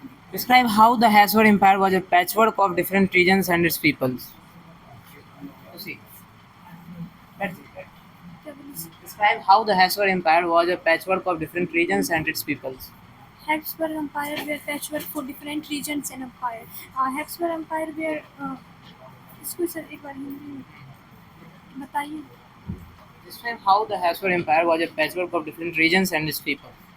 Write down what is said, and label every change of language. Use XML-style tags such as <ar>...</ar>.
<en>Describe how the Habsburg Empire was a patchwork of different regions and its peoples. You see, that's it, right? Describe how the Habsburg Empire was a patchwork of different regions and its peoples. Habsburg Empire were patchwork for different regions and empire. Habsburg Empire were</en> <hi>इसको sir एक बार हिंदी में बताइए.</hi> <en>Describe how the Habsburg Empire was a patchwork of different regions and its people.</en>